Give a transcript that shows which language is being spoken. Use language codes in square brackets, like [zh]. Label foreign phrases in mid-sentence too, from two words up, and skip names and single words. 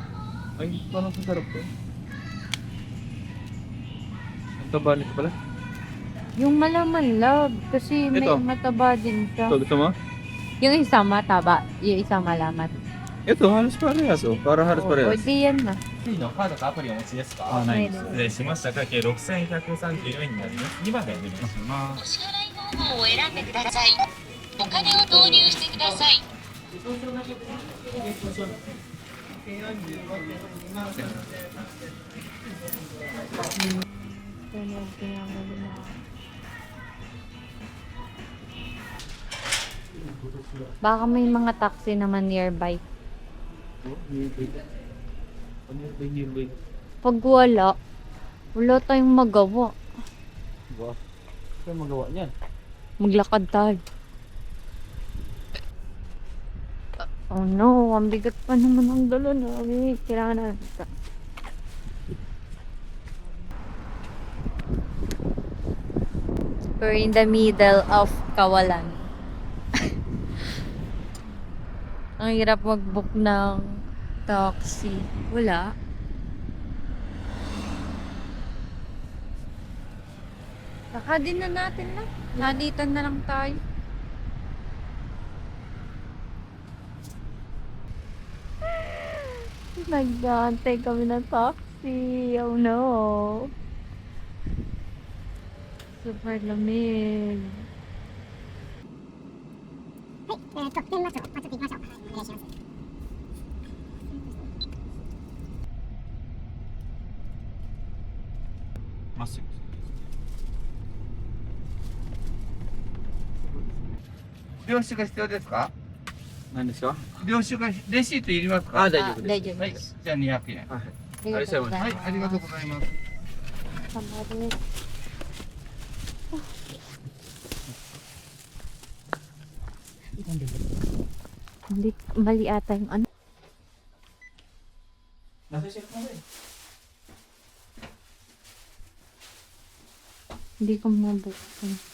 [tl] Ay, parang sasarap to. Ang taba nito pala. Yung malaman, love. Kasi may Ito. mataba din siya. Ito, gusto mo? Yung isa mataba, yung isa malaman. Ito, halos parehas, oh. Para halos Oh, parehas. pwede yan na. [ja] のカードとアプリお持ちですか？ [en] Ah, nice. [ja] 失礼しました。会計6134円になります。2番でお願いしまおす。支払い方法を選んでください。お金を投入してください。 [tl] Baka may mga taxi naman nearby. Pag wala tayong magawa. Wow. Ano magawa niyan? Maglakad tayo. [en] Oh no, [tl] ang bigat pa naman ang dala namin. Kailangan na. [en] We're in the middle of Kawalan. [tl] Ang hirap mag-book ng taxi. Wala. Saka din na natin lang. Nalitan na lang tayo. Nag-aantay kami ng taxi. [en] Oh no. [tl] Super lamig. [ja] 電話帳、ちょっと行きましょう。お願いします。まっすぐ。領収が必要ですか？何ですか？領収がレシートいりますか？あ、大丈夫です。大丈夫はい、です。じゃあ200円。はい。ありがとうございはい、ます。ありがとうございます。 [tl] Sama rin. Hindi, mali ata yung ano. Nasa check mo rin. Hindi ko mabuksan.